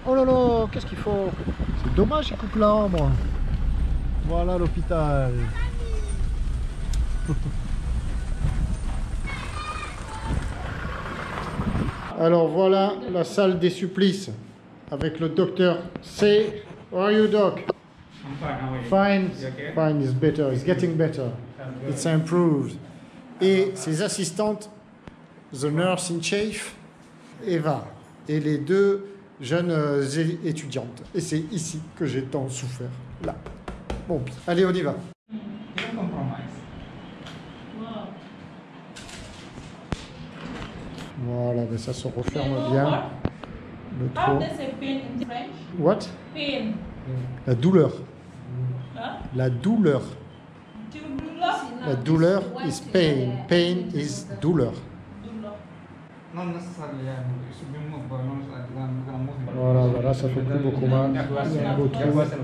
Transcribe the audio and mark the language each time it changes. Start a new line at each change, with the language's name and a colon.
French: Oh là là, qu'est-ce qu'il faut? C'est dommage, il coupe l'arbre. Voilà l'hôpital. Alors voilà la salle des supplices avec le docteur.
English: Say, how are you, doc? I'm fine, how are you? Fine, You okay? fine is better, it's getting better, it's improved.
French: Et ses assistantes,
English: the nurse in chief,
French: Eva, et les 2 jeunes étudiantes. Et c'est ici que j'ai tant souffert, là. Bon, allez, on y va.
English: Don't compromise.
French: Voilà, ben ça se referme bien. Le trou.
English: How does it pain in French? What? Pain.
French: La douleur. Huh? La douleur. Douleur.
English: La douleur is pain. Pain is douleur.
French: Douleur.
English: Not necessarily, yeah. It should be moved, but not like we're gonna move it.
French: Voilà, voilà, ça fait plus beaucoup mal. Il y a un beau trou.